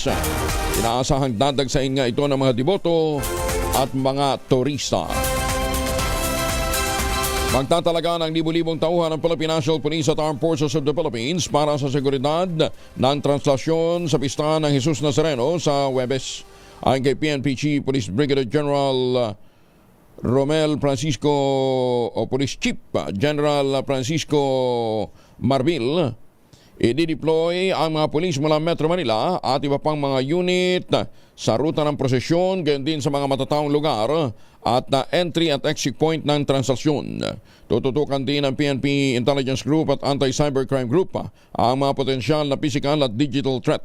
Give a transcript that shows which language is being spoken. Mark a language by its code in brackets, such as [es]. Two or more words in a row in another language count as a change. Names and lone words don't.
[tl] Inaasahang dadagsain nga ito ng mga deboto at mga turista. Magtatalaga ng libu-libong tauhan ng Philippine National Police at Armed Forces of the Philippines para sa seguridad ng translasyon sa pista ng Jesus Nazareno sa Huwebes. Ayon kay PNP Chief Police Brigadier General Romel Francisco o Police Chief General Francisco Marbil, i-deploy ang mga pulis mula Metro Manila at iba pang mga unit sa ruta ng prosesyon, gayon din sa mga matataong lugar at entry at [en] exit point [tl] ng transaksyon. Tututukan din ng PNP Intelligence Group at Anti-Cybercrime Group ang mga potensyal na physical at [en] digital threat.